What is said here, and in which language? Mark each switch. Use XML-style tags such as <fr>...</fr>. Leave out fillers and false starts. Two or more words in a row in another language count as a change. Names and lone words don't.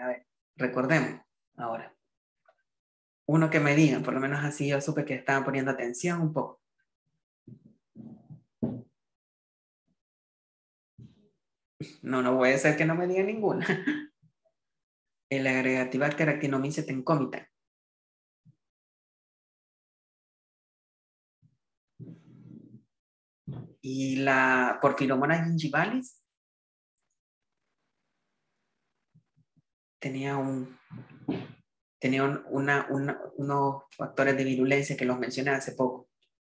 <es>A ver, recordemos ahora. Uno que me digan, por lo menos así yo supe que estaban poniendo atención un poco. No puede ser que no me digan ninguna. El Agregativacter actinomyces tencomitan. Y la Porphyromonas gingivalis tenía unos factores de virulencia que los mencioné hace poco.</es>